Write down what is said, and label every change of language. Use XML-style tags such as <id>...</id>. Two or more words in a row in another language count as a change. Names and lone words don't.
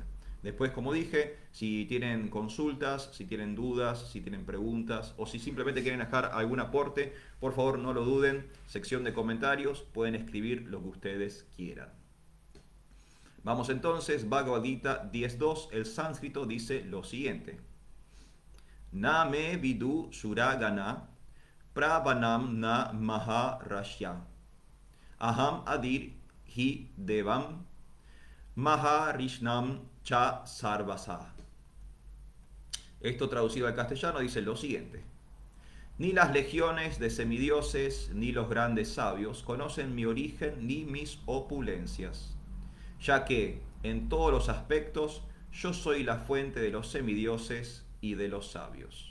<es>Después, como dije, si tienen consultas, si tienen dudas, si tienen preguntas o si simplemente quieren dejar algún aporte, por favor no lo duden, sección de comentarios, pueden escribir lo que ustedes quieran. Vamos entonces, Bhagavad Gita 10.2, el sánscrito dice lo siguiente.</es> <sa>Na me vidu suragana pravanam na maharashya aham adir hi devam maharishnam cha sarvasa.</sa> <es>Esto traducido al castellano dice lo siguiente. Ni las legiones de semidioses, ni los grandes sabios conocen mi origen ni mis opulencias, ya que en todos los aspectos yo soy la fuente de los semidioses y de los sabios.</es>